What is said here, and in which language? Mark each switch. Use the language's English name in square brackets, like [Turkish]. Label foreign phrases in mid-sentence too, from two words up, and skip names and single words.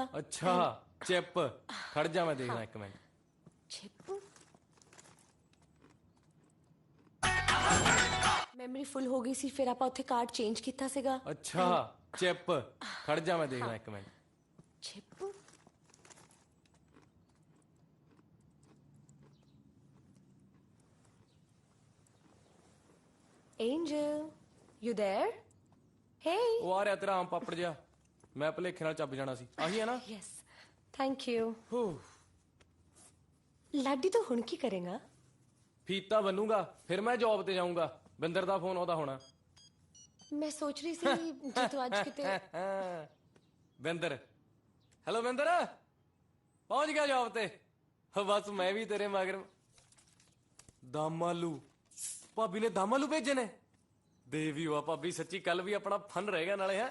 [Punjabi] ਅੱਛਾ ਚਿਪ ਖੜ ਜਾ ਮੈਂ ਦੇਖਦਾ ਇੱਕ ਮਿੰਟ ਚਿਪ ਮੈਮਰੀ ਫੁੱਲ ਹੋ ਗਈ ਸੀ ਫਿਰ ਆਪਾਂ ਉੱਥੇ ਕਾਰਡ ਚੇਂਜ ਕੀਤਾ ਸੀਗਾ ਅੱਛਾ ਚਿਪ ਖੜ ਜਾ ਮੈਂ ਦੇਖਦਾ ਇੱਕ ਮਿੰਟ [English] ਚਿਪ Angel, you there? Hey. [Punjabi] ਉਹ ਆ ਰਿਹਾ ਤੇਰਾ ਆਮ ਪਾਪੜ ਜਿਹਾ ਮੈਂ ਭਲੇਖੇ ਨਾਲ ਚੱਬ ਜਾਣਾ ਸੀ ਆਹੀ ਹੈ ਨਾ [English] Yes. Thank you. [Punjabi] ਲਾਡੀ ਤੂੰ ਹੁਣ ਕੀ ਕਰੇਗਾ? ਫੀਤਾ ਬੰਨੂਗਾ ਫਿਰ ਮੈਂ ਜੌਬ ਤੇ ਜਾਊਂਗਾ ਬਿੰਦਰ ਦਾ ਫੋਨ ਉਹਦਾ ਹੋਣਾ ਮੈਂ ਸੋਚ ਰਹੀ ਸੀ ਜੇ ਤੂੰ ਅੱਜ ਕਿਤੇ ਬਿੰਦਰ ਹੈਲੋ ਬਿੰਦਰ ਪਹੁੰਚ ਗਿਆ ਜੌਬ ਤੇ ਬਸ ਮੈਂ ਵੀ ਤੇਰੇ ਮਗਰ ਦਮ ਆਲੂ ਭਾਬੀ ਨੇ ਦਮ ਆਲੂ ਭੇਜੇ ਨੇ ਦੇਵੀ ਹੋਆ ਭਾਬੀ ਸੱਚੀ ਕੱਲ ਵੀ ਆਪਣਾ ਫਨ ਰਹੇਗਾ ਨਾਲੇ ਹੈ